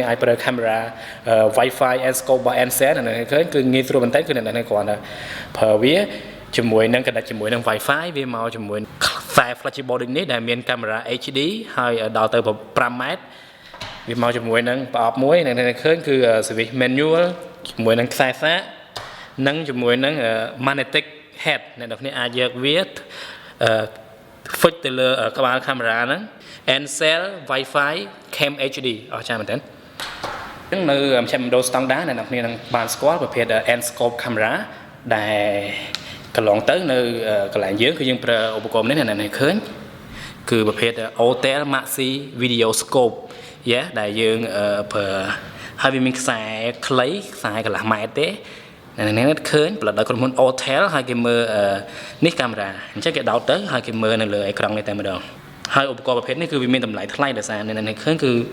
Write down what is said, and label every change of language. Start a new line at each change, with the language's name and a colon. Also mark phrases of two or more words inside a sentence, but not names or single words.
Khmer: អាចប្រើកាមេរ៉ា WiFi Endoscope របស់ ANCEL អ្នកនរឃើញគឺងាយស្រួលមែនតើគឺអ្នកនរគ្រាន់តែប្រើវាជាមួយនឹងកណ្ដាច់ជាមួយនឹង WiFi វាមកជាមួយខ្សែ flexible ដូចនេះដែលមានកាមេរ៉ា HD ហើយដល់ទៅ5ម៉ែត្រវាមក ជាមួយនឹងប្រអប់មួយអ្នកនរឃើញគឺ
English: switch manual
Khmer: ជាមួយនឹងខ្សែសាកនិងជាមួយនឹង
English: magnetic head
Khmer: អ្នកនរអាចយកវាហ្វិចទៅលើក្បាលកាមេ រ៉ាហ្នឹង ANCEL WiFi Cam HD អស្ចារ្យមែនទេហ្នឹងនៅមជ្ឈមណ្ឌលស្តង់ដារអ្នកនរនឹងបានស្គាល់ប្រភេទ
English: Endoscope camera
Khmer: ដែលកន្លងទៅនៅកន្លែងយើងគឺយើងប្រើឧបករណ៍នេះអ្នកនរឃើញគឺប្រភេទ Autodoc Maxi Video Scope ដែលយើងប្រើហើយវាមានខ្សែខ្លីខ្សែកន្លះម៉ែត្រទេអ្នកឃើញផលិតដោយក្រុមហ៊ុន Autodoc ហើយគេមើលនេះកាមេរ៉ាអញ្ចឹងគេដោតទៅហើយគេមើលនៅលើអេក្រង់នេះតែម្ដងហើយឧបករណ៍ប្រភេទនេះគឺវាមានតម្លៃថ្លៃដោយសារអ្នកឃើញគឺ